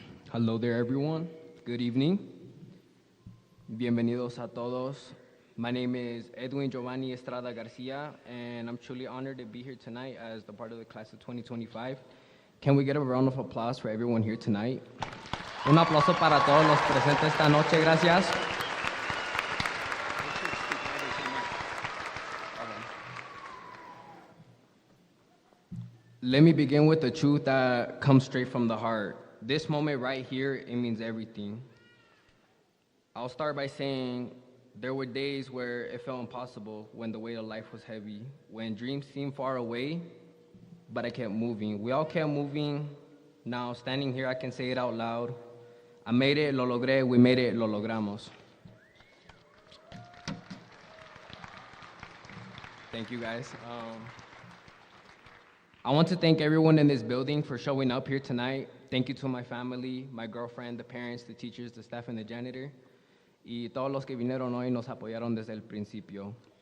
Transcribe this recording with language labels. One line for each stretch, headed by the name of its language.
English: Hello there, everyone. Good evening.
Spanish: Bienvenidos a todos.
English: My name is Edwin Giovanni Estrada Garcia, and I'm truly honored to be here tonight as the part of the class of 2025. Can we get a round of applause for everyone here tonight?
Spanish: Un aplauso para todos los presentes esta noche, gracias.
English: Let me begin with the truth that comes straight from the heart. This moment right here, it means everything. I'll start by saying there were days where it felt impossible, when the weight of life was heavy, when dreams seemed far away, but I kept moving. We all kept moving. Now, standing here, I can say it out loud. I made it,
Spanish: lo logré,
English: we made it,
Spanish: lo logramos.
English: Thank you, guys. I want to thank everyone in this building for showing up here tonight. Thank you to my family, my girlfriend, the parents, the teachers, the staff, and the janitor.
Spanish: Y todos los que vinieron hoy nos apoyaron desde el principio.